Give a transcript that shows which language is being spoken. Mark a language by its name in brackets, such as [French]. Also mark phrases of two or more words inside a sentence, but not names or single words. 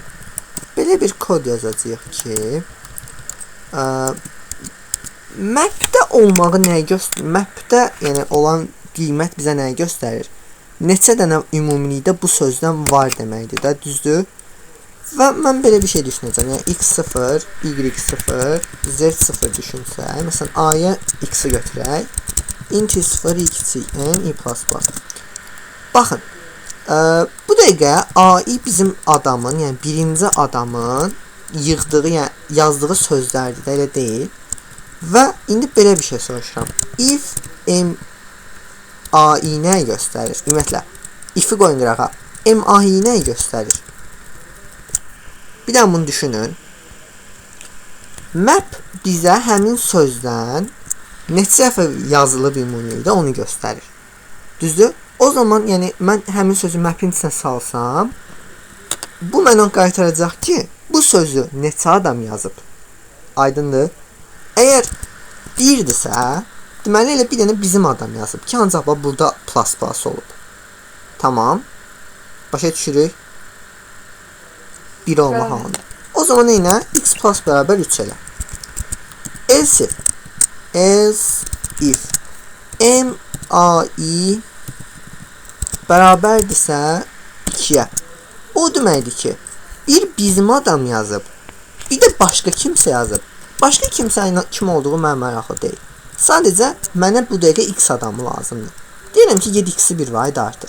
[Azerbaijani] Belə bir kod yazacağıq ki, map'də olmağı nəyə göstərir? Map'də yəni olan qiymət bizə nəyə göstərir? Neçə dənə ümumilikdə bu sözdən var deməkdir də, düzdür? Və mən belə bir şey düşünəcəm. Yəni x0, y0, z0 düşünsək, məsələn a-ya x-i götürək. Int i0, i kiçik n, i plus plus. Baxın, bu dəqiqə a-i bizim adamın, yəni birinci adamın yığdığı, yəni yazdığı sözlərdir də, elə deyil. Və indi belə bir şey soruşuram. If m a-i nəyi göstərir? Ümumiyyətlə, if-i qoyun qırağa. M a-i nəyi göstərir? Bir də bunu düşünün. Map bizə həmin sözdən neçə dəfə yazılıb ümumilikdə onu göstərir. Düzdür? O zaman yəni mən həmin sözü mapin içinə salsam, bu mənə qaytaracaq ki, bu sözü neçə adam yazıb. Aydındır? Əgər birdirsə, deməli elə bir dənə bizim adam yazıb ki, ancaq burada plus plus olub. Tamam. Başa düşürük. 1 olma halında. O zaman neynə? X plus bərabər 3 elə. Else if m a i bərabərdirsə 2-yə. O deməkdir ki, bir bizim adam yazıb, bir də başqa kimsə yazıb. Başqa kimsə kim olduğu mənə maraqlı deyil. Sadəcə mənə bu dəqiqə x adamı lazımdır. Deyirəm ki, 7x-i bir vahid artır.